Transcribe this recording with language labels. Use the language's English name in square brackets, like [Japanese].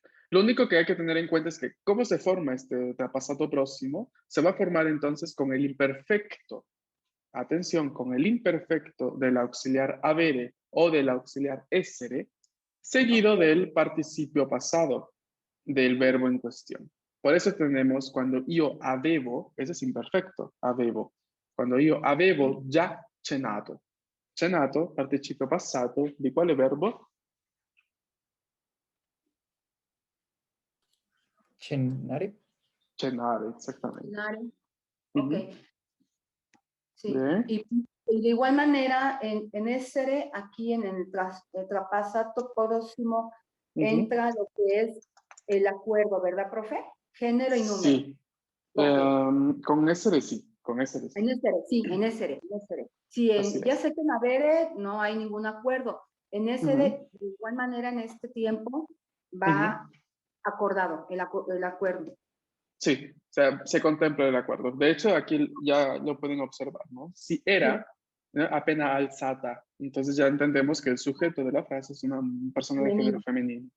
[Spanish] Lo único que hay que tener en cuenta es que cómo se forma este pasado próximo, se va a formar entonces con el imperfecto. Atención, con el imperfecto del auxiliar avere o del auxiliar essere, seguido del participio pasado del verbo en cuestión. Por eso tenemos [Italian] quando io avevo, [Spanish] ese es imperfecto, avevo. [Italian] Quando io avevo già cenato. Cenato, participio passato, di quale verbo? Cenare. [Spanish] Cenare, exactamente. [Italian] Cenare. Ujú. [Spanish] Ok. Sí. Bien. Y de igual manera, en essere, aquí en el trapasato próximo, Ujú. entra lo que es el acuerdo, ¿verdad, profe? Género y número. Sí. Con essere sí, con essere sí. En essere, sí, en essere, en essere. Sí, Así ya es. sé que en avere no hay ningún acuerdo. En essere, Ujú. de igual manera, en este tiempo va Ujú. acordado el acuerdo. Sí, o sea, se contempla el acuerdo. De hecho, aquí ya lo pueden observar, ¿no? Si era, ¿no? [Italian] Appena alzata. [Spanish] Entonces ya entendemos que el sujeto de la frase es una persona de género femenino.